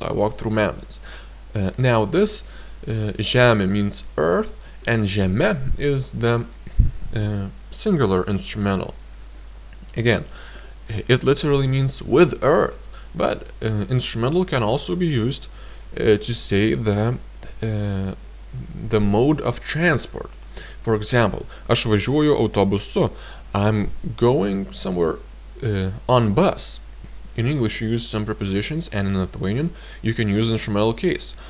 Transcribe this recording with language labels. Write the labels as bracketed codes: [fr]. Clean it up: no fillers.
[en] I walked through mountains. Now this žemė means earth, and žeme is the singular instrumental. Again, it literally means with earth, but instrumental can also be used to say the mode of transport. [lt] For example, aš važiuoju autobusu. [en] I'm going somewhere on bus. In English you use some prepositions, and in Lithuanian you can use instrumental case.